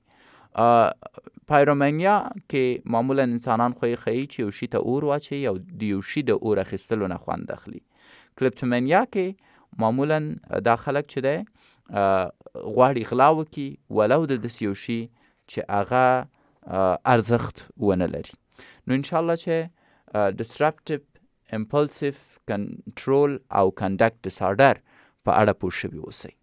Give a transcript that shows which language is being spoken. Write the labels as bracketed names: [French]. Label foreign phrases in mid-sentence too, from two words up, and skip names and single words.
[Pashto] پایرومانیا کې معمولا انسانان خو یې ښیي چې یو شي ته اور واچوي او د یو شي د اور اخیستلو نه خوند اخلي. کلیپټومانیا کې معمولا دا خلک چې دی غواړي غلا وکړي ولو د داسې یو شي چې هغه ارزښت ونه لري. نو انشاءالله چې [English] disruptive impulsive control [Pashto] او [English] conduct disorder [Pashto] په اړه پوه شوي اوسئ.